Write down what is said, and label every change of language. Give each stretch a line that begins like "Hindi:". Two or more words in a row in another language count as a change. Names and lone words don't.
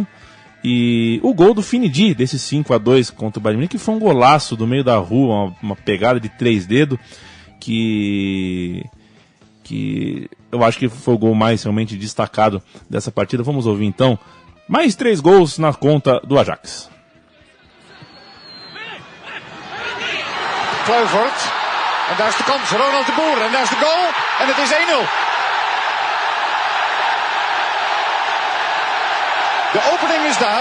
Portuguese: E o gol do Finidi, desse 5-2 contra o Bayern de Munique, que foi um golaço do meio da rua, uma pegada de 3 dedos, que eu acho que foi o gol mais realmente destacado dessa partida. Vamos ouvir então. Mais 3 gols na conta do Ajax. Kluivert.
Dutch: En daar is de kans, Ronald de Boer. En daar is de goal. En het is 1-0. De opening is daar.